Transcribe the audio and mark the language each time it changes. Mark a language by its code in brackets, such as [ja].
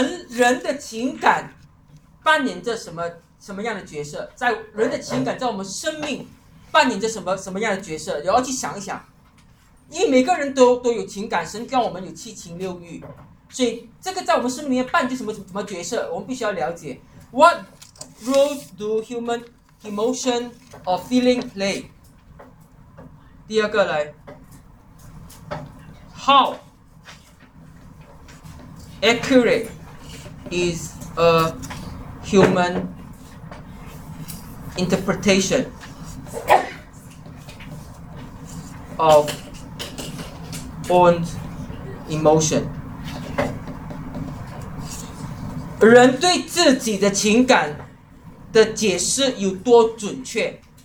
[zh] 人的情感扮演着什么样的角色？在人的情感在我们生命扮演着什么样的角色？然后去想一想，因为每个人都有情感，神让我们有七情六欲，所以这个在我们生命里面扮演着什么角色，我们必须要了解。 [en] What roles do human emotion or feeling play? [zh] 第二个来 [en] How accurate is a human interpretation of own emotion? [zh] 人对自己的情感的解释有多准确？